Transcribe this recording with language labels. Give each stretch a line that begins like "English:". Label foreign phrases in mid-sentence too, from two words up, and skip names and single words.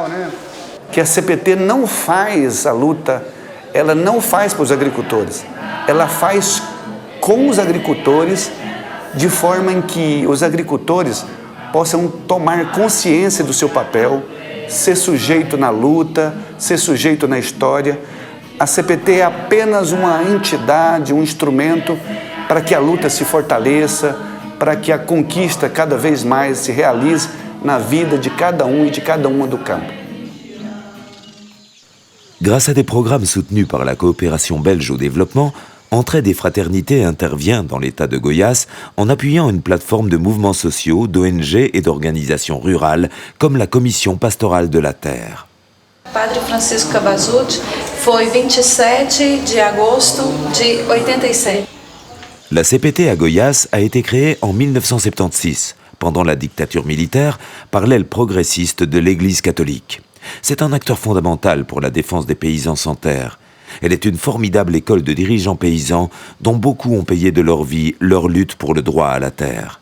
Portuguese: Que a CPT não faz a luta, ela não faz para os agricultores, ela faz com os agricultores de forma em que os agricultores possam tomar consciência do seu papel, ser sujeito na luta, ser sujeito na história. A CPT é apenas uma entidade, um instrumento para que a luta se fortaleça, para que a conquista cada vez mais se realize na vida de cada um e de cada uma do campo.
French: Grâce à des programmes soutenus par la coopération belge au développement, Entraide et Fraternité intervient dans l'État de Goiás en appuyant une plateforme de mouvements sociaux, d'ONG et d'organisations rurales comme la Commission pastorale de la terre.
Portuguese: Padre Francisco Cavazucci foi 27 de agosto de 87.
French: La CPT à Goiás a été créée en 1976, pendant la dictature militaire, par l'aile progressiste de l'Église catholique. C'est un acteur fondamental pour la défense des paysans sans terre. Elle est une formidable école de dirigeants paysans dont beaucoup ont payé de leur vie leur lutte pour le droit à la terre.